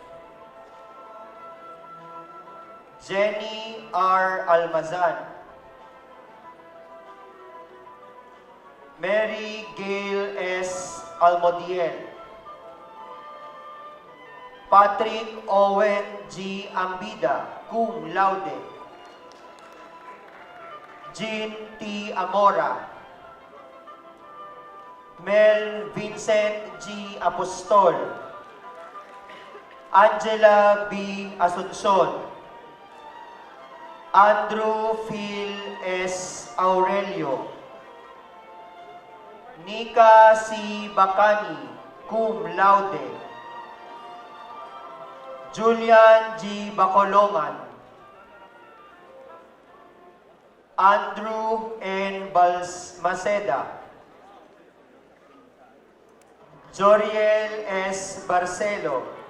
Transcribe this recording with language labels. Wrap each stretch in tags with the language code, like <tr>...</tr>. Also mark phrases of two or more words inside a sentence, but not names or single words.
<en>Jenny R. Almazan. Mary Gail S. Almodiel. Patrick Owen G. Ambida,</en> <la>cum laude.</la> <en>Jean T. Amora. Mel Vincent G. Apostol. Angela B. Asuncion. Andrew Phil S. Aurelio. Nika C. Bacani,</en> <la>cum laude.</la> <en>Julian G. Bacolongan. Andrew N. Balmaceda. Joriel S. Barcelo.</en>